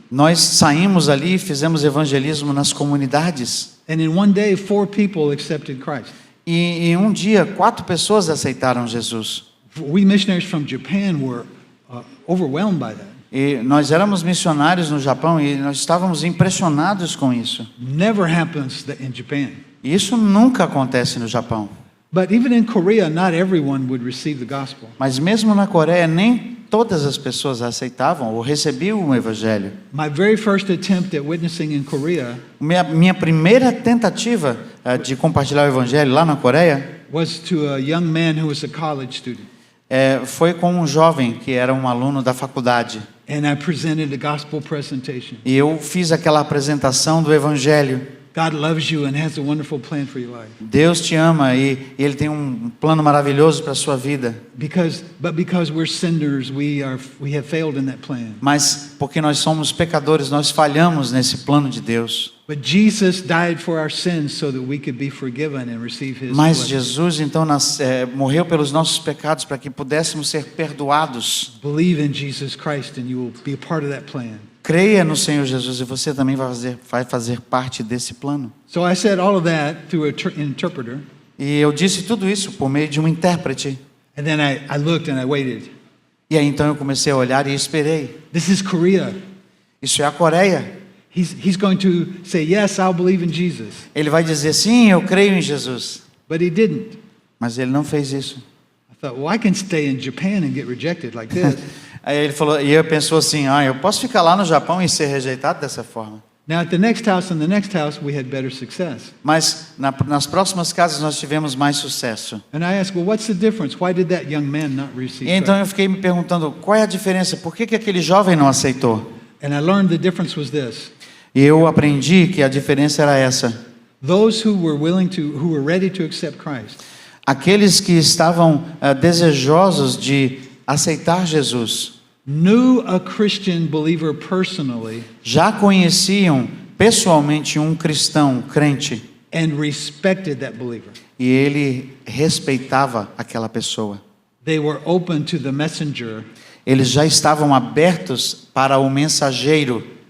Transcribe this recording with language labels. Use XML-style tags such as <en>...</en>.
<pt>Nós saímos ali e fizemos evangelismo nas comunidades.</pt> <en>And in one day, 4 people accepted Christ.</en> <pt>E em um dia, 4 pessoas aceitaram Jesus.</pt> <en>We missionaries from Japan were overwhelmed by that.</en> <pt>E nós éramos missionários no Japão e nós estávamos impressionados com isso.</pt> <en>Never happens in Japan.</en> <pt>E isso nunca acontece no Japão.</pt> <en>But even in Korea, not everyone would receive the gospel.</en> <pt>Mas mesmo na Coreia, nem todas as pessoas aceitavam ou recebiam o evangelho.</pt> <en>My very first attempt at witnessing in Korea</en> <pt>Minha primeira tentativa de compartilhar o evangelho lá na Coreia</pt> <en>was to a young man who was a college student.</en> <pt>Foi com um jovem que era um aluno da faculdade.</pt> <en>And I presented a gospel presentation.</en> <pt>E eu fiz aquela apresentação do evangelho.</pt> <en>God loves you and has a wonderful plan for your life.</en> <pt>Deus te ama e Ele tem um plano maravilhoso para a sua vida.</pt> <en>Because we're sinners, we have failed in that plan.</en> <pt>Mas porque nós somos pecadores, nós falhamos nesse plano de Deus.</pt> <en>But Jesus died for our sins so that we could be forgiven and receive His</en> <pt>Mas</pt> <en>blessing.</en> <pt>Jesus então morreu pelos nossos pecados para que pudéssemos ser perdoados.</pt> <en>Believe in Jesus Christ and you will be a part of that plan.</en> <pt>Creia no Senhor Jesus e você também vai fazer parte desse plano.</pt> <en>So I said all of that through an interpreter.</en> <pt>E eu disse tudo isso por meio de um intérprete.</pt> <en>And then I looked and I waited.</en> <pt>E aí então eu comecei a olhar e esperei.</pt> <en>This is Korea.</en> <pt>Isso é a Coreia.</pt> <en>He's going to say, yes, I'll believe in Jesus.</en> <pt>Ele vai dizer, sim, eu creio em Jesus.</pt> <en>But he didn't.</en> <pt>Mas ele não fez isso.</pt> <en>I thought, well, I can stay in Japan and get rejected like this.</en> <pt>Aí ele falou, e eu pensou assim, eu posso ficar lá no Japão e ser rejeitado dessa forma.</pt> <en>Now at the next house and the next house, we had better success.</en> <pt>Mas nas próximas casas nós tivemos mais sucesso.</pt> <en>And I asked, well, what's the difference? Why did that young man not receive</en> <pt>E então eu</pt> <en>Christ?</en> <pt>fiquei me perguntando, qual é a diferença? Por que aquele jovem não aceitou?</pt> <en>And I learned the difference was this.</en> <pt>E eu aprendi que a diferença era essa.</pt> <en>Those who were ready to accept Christ,</en> <pt>Aqueles que estavam desejosos de aceitar Jesus,</pt> <en>knew a Christian believer personally</en> <pt>já conheciam pessoalmente um cristão crente</pt> <en>and respected that believer.</en> <pt>e ele respeitava aquela pessoa.</pt> <en>They were open to the messenger</en> <pt>Eles já estavam abertos para o mensageiro,</pt>